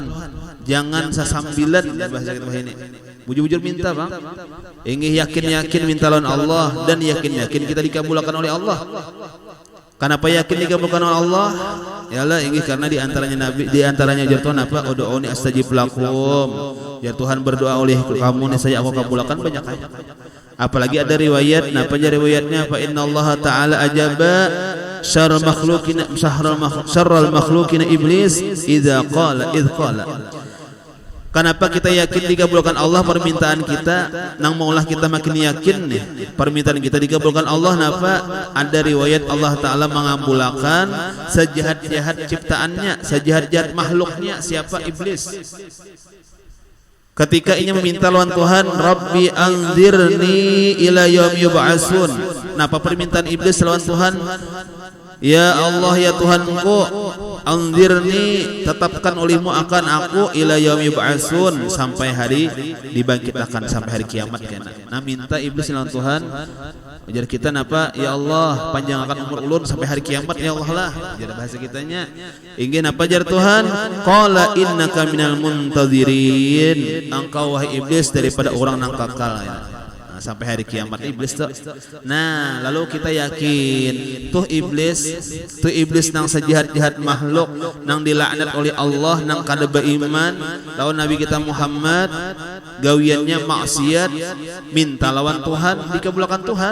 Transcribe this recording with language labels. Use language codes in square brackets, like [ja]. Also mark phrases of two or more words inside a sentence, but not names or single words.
[bjn] Jangan sasambilan bahasa kita ini. Bujur-bujur minta, Bang. Inggih yakin-yakin minta lawan Allah dan yakin-yakin kita dikabulkan oleh Allah. [id] Kenapa yakin dikabulkan oleh Allah? [bjn] Yalah inggih karena di antaranya Nabi di antaranya Tuhan apa [ar] ادعوني أستجب لكم. [bjn] Ya Tuhan berdoa oleh kamu nih saya aku kabulkan banyak ayat. Apalagi ada riwayat, napa aja riwayatnya [ar] فإن الله تعالى أجاب شر المخلوقين إبليس إذا قال. [id] Kenapa kita yakin dikabulkan Allah permintaan kita? [bjn] Nang maulah kita makin yakin nih permintaan kita dikabulkan Allah. Napa? Ada riwayat Allah Ta'ala mengabulkan sejahat-jahat ciptaannya, sejahat-jahat makhluknya. Siapa? Iblis. Ketika ia meminta lawan Tuhan, [ar] رب أنظرني إلى يوم يبعثون. [bjn] Napa permintaan iblis lawan Tuhan? Ya Allah ya Tuhanku, anzirni tetapkan olehmu akan aku [ar] إلى يوم يبعثون [bjn] sampai hari dibangkitkan sampai hari kiamat kena. Nah minta iblis lawan Tuhan. Ujar kita napa? Ya Allah panjangkan umur ulun sampai hari kiamat ya Allah lah. Jar bahasa kitanya. Inggih napa jar Tuhan? [ar] قال إنك من المنظرين. [bjn] Engkau wahai iblis daripada orang nang kakal ya. Nah, sampai hari kiamat iblis tuh. Nah, lalu kita yakin tuh iblis nang sejahat-jahat makhluk nang dilaknat oleh Allah nang kada beriman lawan Nabi kita Muhammad gawiannya maksiat minta lawan Tuhan dikabulkan Tuhan.